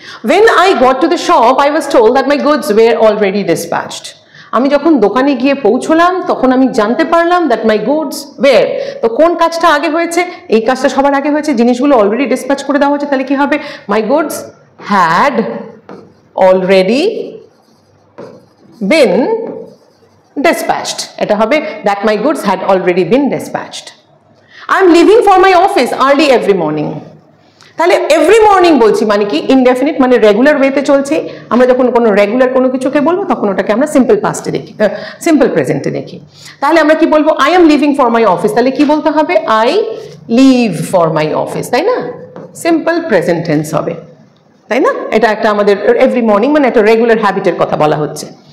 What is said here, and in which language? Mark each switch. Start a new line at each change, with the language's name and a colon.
English: When I got to the shop, I was told that my goods were already dispatched.
Bangla: আমি যখন দোকানে গিয়ে পৌঁছলাম তখন আমি জানতে পারলাম
English: that my goods were,
Bangla: তো কোন কাজটা আগে হয়েছে? এই কাজটা সবার আগে হয়েছে, জিনিসগুলো অলরেডি ডিসপ্যাচ করে দেওয়া হয়েছে, তাহলে কি হবে?
English: my goods had already been dispatched।
Bangla: এটা হবে
English: that my goods had already been dispatched. I'm leaving for my office early every morning।
Bangla: তাহলে এভরি মর্নিং বলছি মানে কি? ইনডেফিনিট, মানে রেগুলার ওয়েতে চলছে। আমরা যখন কোনো রেগুলার কোনো কিছুকে বলবো তখন ওটাকে আমরা সিম্পল পাস্টে দেখি, সিম্পল প্রেজেন্টে দেখি। তাহলে আমরা কি বলবো?
English: I am living for my office,
Bangla: তাহলে কি বলতে হবে?
English: I live for my office,
Bangla: তাই না? সিম্পল প্রেজেন্ট টেন্স হবে, তাই না? এটা একটা আমাদের এভরি মর্নিং মানে একটা রেগুলার হ্যাবিটের কথা বলা হচ্ছে।